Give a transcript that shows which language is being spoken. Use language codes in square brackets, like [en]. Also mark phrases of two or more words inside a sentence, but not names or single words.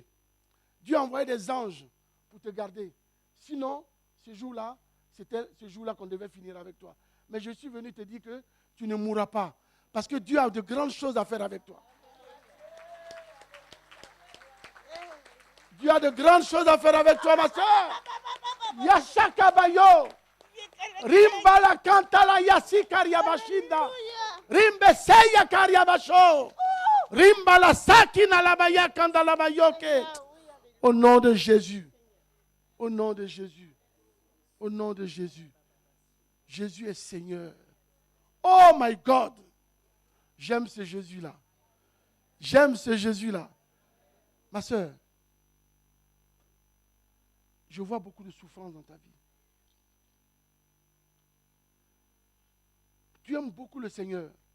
[fr] Dieu a envoyé des anges pour te garder. Sinon, ce jour-là, c'était ce jour-là qu'on devait finir avec toi. Mais je suis venu te dire que tu ne mourras pas. Parce que Dieu a de grandes choses à faire avec toi. Dieu a de grandes choses à faire avec toi, ma soeur. Yashakabayo. Rimbala kantala yasi karyabashinda. Rimbe seya karyabasho. Rimbala sakina labaya kandala bayoke. Au nom de Jésus. Au nom de Jésus. Au nom de Jésus. Jésus est Seigneur. [en] Oh my God. [fr] J'aime ce Jésus-là. J'aime ce Jésus-là. Ma soeur, je vois beaucoup de souffrance dans ta vie. Tu aimes beaucoup le Seigneur.